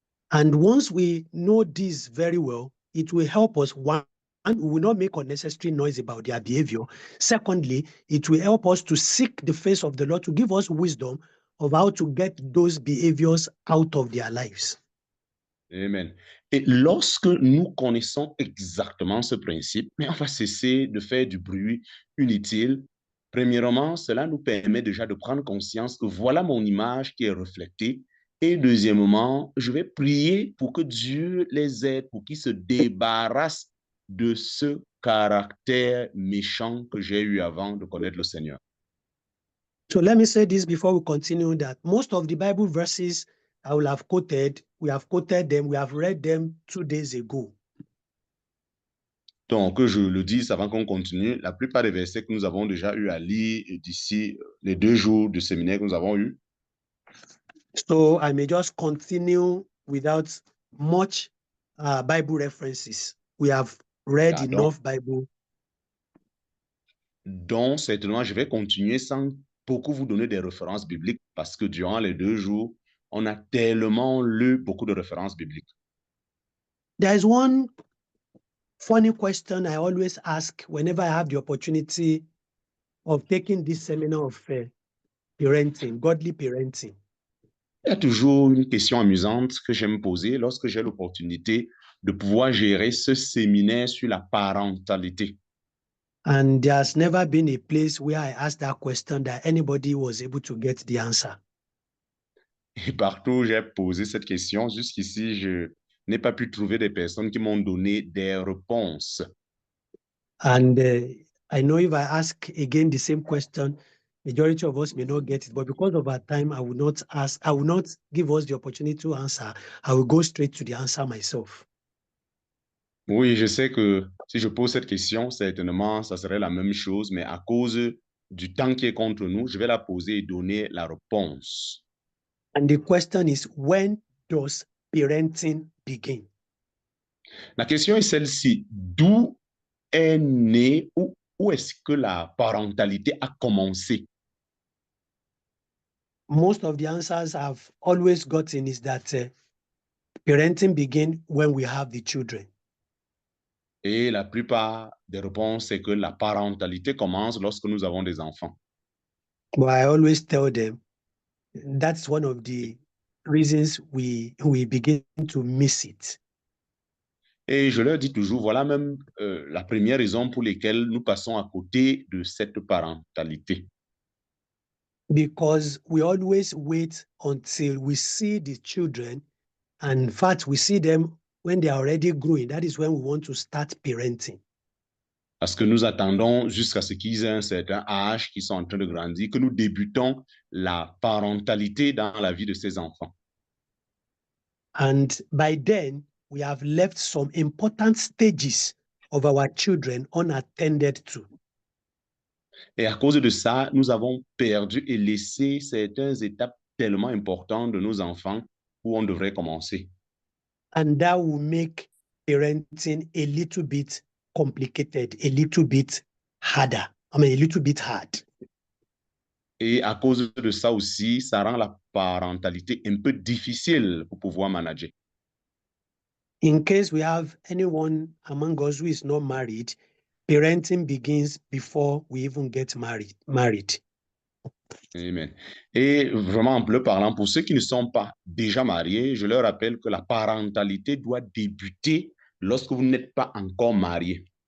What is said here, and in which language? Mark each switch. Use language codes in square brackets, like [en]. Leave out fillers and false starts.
[en] And once we know this very well, it will help us, one, we will not make unnecessary noise about their behavior. Secondly, it will help us to seek the face of the Lord to give us wisdom of how to get those behaviors out of their lives. Amen. [fr] Et lorsque nous connaissons exactement ce principe, mais on va cesser de faire du bruit inutile. Premièrement, cela nous permet déjà de prendre conscience que voilà mon image qui est reflétée. Et deuxièmement, je vais prier pour que Dieu les aide, pour qu'ils se débarrassent de ce caractère méchant que j'ai eu avant de connaître le Seigneur. [en] So let me say this before we continue, that most of the Bible verses I will have quoted, we have quoted them, we have read them 2 days ago. [fr] Donc, que je le dise avant qu'on continue, la plupart des versets que nous avons déjà eu à lire d'ici les 2 jours de séminaire que nous avons eu. [en] So I may just continue without much Bible references. We have read enough Bible. [fr] Donc, certainement, je vais continuer sans beaucoup vous donner des références bibliques parce que durant les 2 jours, on a tellement lu beaucoup de références bibliques. [en] There is one funny question I always ask whenever I have the opportunity of taking this seminar of parenting, godly parenting. [fr] Il y a toujours une question amusante que j'aime poser lorsque j'ai l'opportunité de pouvoir gérer ce séminaire sur la parentalité. [en] And there's never been a place where I asked that question that anybody was able to get the answer. [fr] Et partout où j'ai posé cette question, jusqu'ici, je n'ai pas pu trouver des personnes qui m'ont donné des réponses. [en] And I know if I ask again the same question, majority of us may not get it, but because of our time, I will not give us the opportunity to answer. I will go straight to the answer myself. [fr] Oui, je sais que si je pose cette question, certainement, ça serait la même chose, mais à cause du temps qui est contre nous, je vais la poser et donner la réponse. [en] And the question is, when does parenting begin? [fr] La question est celle-ci. D'où est née ou où est-ce que la parentalité a commencé? [en] Most of the answers I've always gotten is that parenting begins when we have the children. [fr] Et la plupart des réponses, c'est que la parentalité commence lorsque nous avons des enfants. [en] But I always tell them that's one of the reasons we begin to miss it. [fr] Et je leur dis toujours, voilà même la première raison pour laquelle nous passons à côté de cette parentalité. [en] Because we always wait until we see the children. And in fact, we see them when they are already growing. That is when we want to start parenting. [fr] Parce que nous attendons jusqu'à ce qu'ils aient un certain âge, qu'ils sont en train de grandir, que nous débutons la parentalité dans la vie de ces enfants. [en] And by then, we have left some important stages of our children unattended to. [fr] Et à cause de ça, nous avons perdu et laissé certaines étapes tellement importantes de nos enfants où on devrait commencer. [en] And that will make parenting a little bit complicated, a little bit harder. A little bit hard. [fr] Et à cause de ça aussi, ça rend la parentalité un peu difficile pour pouvoir manager. [en] In case we have anyone among us who is not married, parenting begins before we even get married. Amen. [fr] Et vraiment, en bleu parlant, pour ceux qui ne sont pas déjà mariés, je leur rappelle que la parentalité doit débuter lorsque vous n'êtes pas encore marié.